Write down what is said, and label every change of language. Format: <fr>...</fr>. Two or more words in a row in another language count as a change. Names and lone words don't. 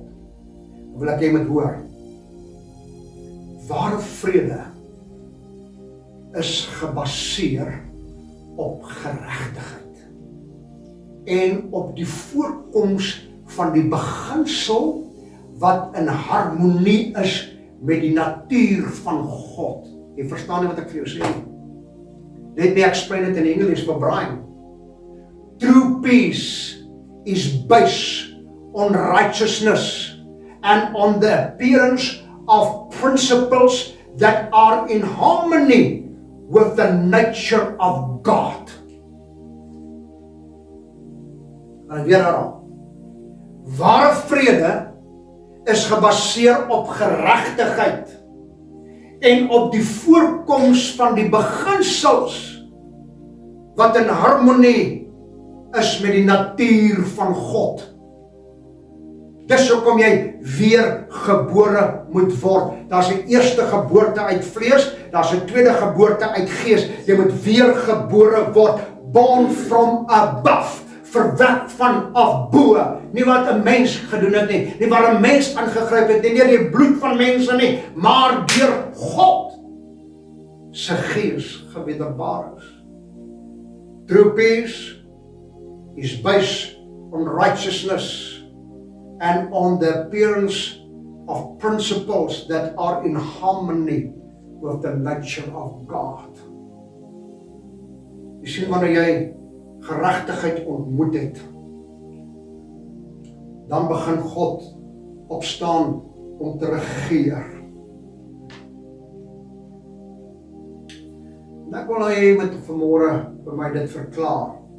<af>Wil ek jy moet hoor, ware vrede is gebaseer op geregtigheid en op die voorkoms van die beginsel wat in harmonie is met die natuur van God. Jy verstaan nie wat ek vir jou sê nie.</af> <en>Let me explain it in English for Brian. True peace is based on righteousness and on the appearance of principles that are in harmony with the nature of God.</en> <af>En weer herhaal. Ware vrede is gebaseer op geregtigheid en op die voorkoms van die beginsels wat in harmonie is met die natuur van God. Dis hoekom jy weergebore moet word. Daar's 'n eerste geboorte uit vlees, daar's 'n tweede geboorte uit gees. Jy moet weergebore word,</af> <en>born from above,</en> <af>verwek van af bo. Nie wat 'n mens gedoen het nie, nie waar 'n mens aangegryp het nie, nie deur die bloed van mense nie, maar deur God se gees gewederbaar is.</af> <en>True peace is based on righteousness and on the appearance of principles that are in harmony with the nature of God.</en> <af>Jy sien, wanneer jy geregtigheid ontmoet het, dan begin God opstaan om te regeer. En ek wil nou hê jy moet vanmôre vir my dit verklaar.</af>